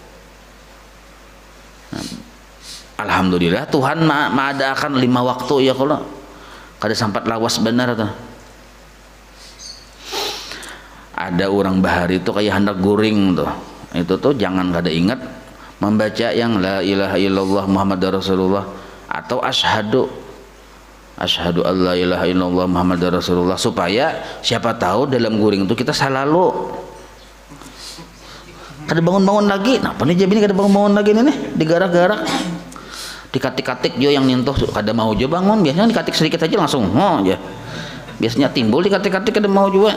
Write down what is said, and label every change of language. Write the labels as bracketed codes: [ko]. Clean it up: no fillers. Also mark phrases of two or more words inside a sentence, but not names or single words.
[bjn] Alhamdulillah Tuhan mengadakan 5 waktu ya, kalau kada sempat lawas benar tuh. Ada orang bahari itu kayak hendak guring tuh, itu tuh jangan kada ingat membaca yang [ar] لا إله إلا الله محمد رسول الله [bjn] atau [ar] أشهد أن لا إله إلا الله محمد رسول الله, [bjn] supaya siapa tahu dalam guring itu kita selalu kada bangun-bangun lagi. Nah, apa nih jadi kada bangun-bangun lagi nih digarak-garak, dikatik-katik jo yang nyentuh kada mau jo bangun. Biasanya dikatik sedikit aja langsung aja, biasanya timbul dikatik-katik kada mau juga.